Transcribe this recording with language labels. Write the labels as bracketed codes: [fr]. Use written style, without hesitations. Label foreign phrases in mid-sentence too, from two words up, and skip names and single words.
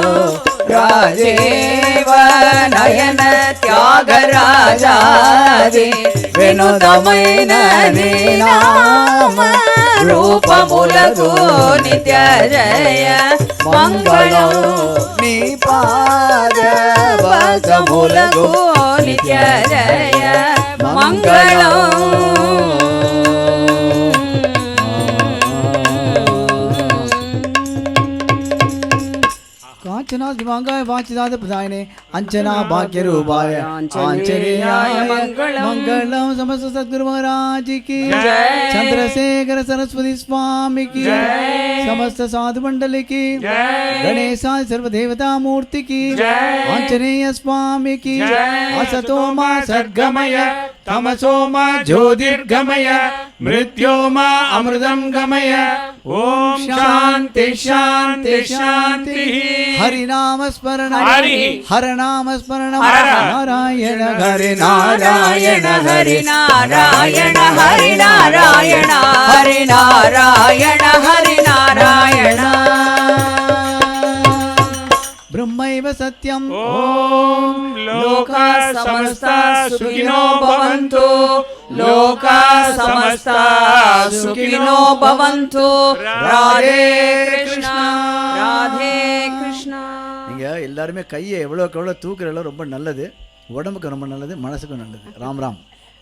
[te] రాజీవ నయన త్యాగరాజాది వినోదమైన నీ నామ రూపములకు నిత్య జయ మంగళం. నీ పాద భాగములకు నిత్య జయ మంగళం. [sa] कांचना दिवांगाय वाचिदाद प्रदायिने अंजना भाग्य रूपाय आंजनेयाय मंगलम. [hi] समस्त सद्गुरु महाराज की जय. चंद्रशेखर सरस्वती स्वामी की जय. समस्त साधु मंडल की जय. गणेशाय सर्वदेवता मूर्ति की जय. आंजनेय स्वामी की जय. [sa] असतो मा सद्गमय तमसो मा ज्योतिर्गमय मृत्यो मा अमृतं गमय. ओम शांति शांति शांति. हरिनाम स्मरण हरनाम स्मरण नारायण हरि नारायण हरि नारायण हरि नारायण हरि नारायण हरि नारायण. ब्रह्मैव सत्यम. ओम लोका समस्ता सुखिनो भवन्तु. लोका समस्ता सुखिनो भवन्तु. राधे कृष्णा राधे कृष्णा. [ta] நீங்கள் எல்லாருமே கையை எவ்வளோக்கு எவ்வளோ தூக்குறதெல்லாம் ரொம்ப நல்லது. உடம்புக்கு ரொம்ப நல்லது, மனசுக்கும் நல்லது. ராம் ராம்.